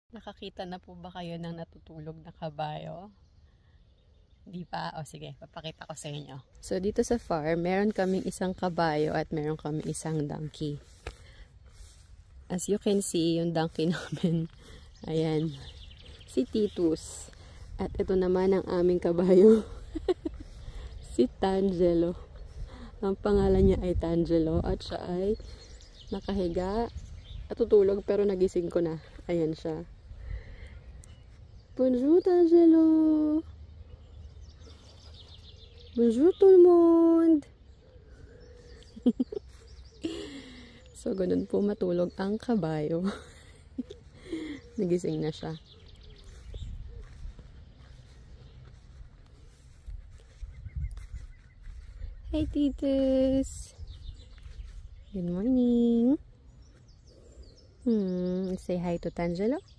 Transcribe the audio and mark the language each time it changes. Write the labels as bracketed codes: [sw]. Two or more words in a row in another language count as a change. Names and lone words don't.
[tl] Nakakita na po ba kayo ng natutulog na kabayo? Di pa? O sige, papakita ko sa inyo. So dito sa farm, meron kaming isang kabayo at meron kaming isang donkey. [en] As you can see, [tl] yung donkey namin, ayan, si Titus. At ito naman ang aming kabayo, si Tangelo. Ang pangalan niya ay Tangelo at siya ay nakahiga at tutulog pero nagising ko na. Ayan siya. [fr] Bonjour Tangelo! Bonjour tout le monde! [tl] So, ganun po matulog ang kabayo. Nagising na siya. Hey Titus! [en] Good morning! Say hi to Tangelo.